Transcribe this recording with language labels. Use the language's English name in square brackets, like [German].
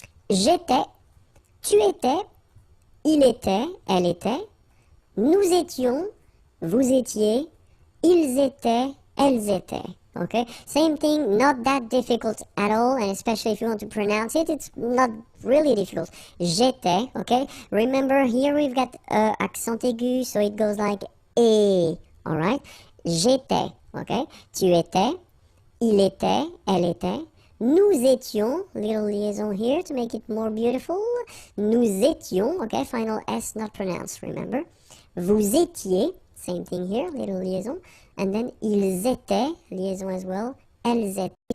[French] J'étais, tu étais, il était, elle était, nous étions, vous étiez, ils étaient, elles étaient, okay? [English] Same thing, not that difficult at all, and especially if you want to pronounce it, it's not really difficult. [French] J'étais, [English] okay? Remember, here we've got accent aigu, so it goes like et, alright? [French] J'étais. [English] Okay, [French] tu étais, il était, elle était, nous étions, [English] little liaison here to make it more beautiful, nous étions, okay, final S not pronounced, remember, [French] vous étiez, [English] same thing here, little liaison, and then [French] ils étaient, [English] liaison as well, [French] elles étaient.